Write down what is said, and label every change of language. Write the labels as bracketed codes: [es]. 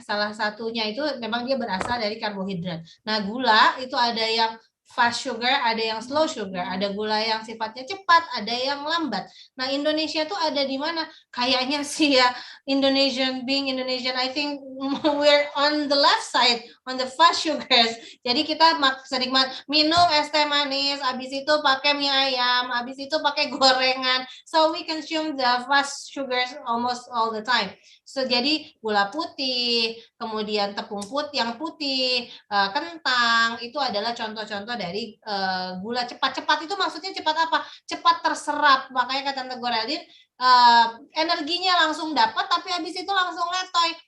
[id] Salah satunya itu memang dia berasal dari karbohidrat. Nah, gula itu ada yang fast sugar, ada yang slow sugar, ada gula yang sifatnya cepat, ada yang lambat. Nah, Indonesia tuh ada di mana? Kayaknya sih ya, [en] Indonesian, I think we're on the left side, on the fast sugars. [id] Jadi kita sering minum es teh manis, habis itu pakai mie ayam, habis itu pakai gorengan. [en] So we consume the fast sugars almost all the time. [id] So jadi gula putih, kemudian tepung yang putih, kentang, itu adalah contoh-contoh dari gula cepat. Cepat itu maksudnya cepat apa? Cepat terserap. Makanya kata Tante Geraldine, energinya langsung dapat, tapi habis itu langsung letoy.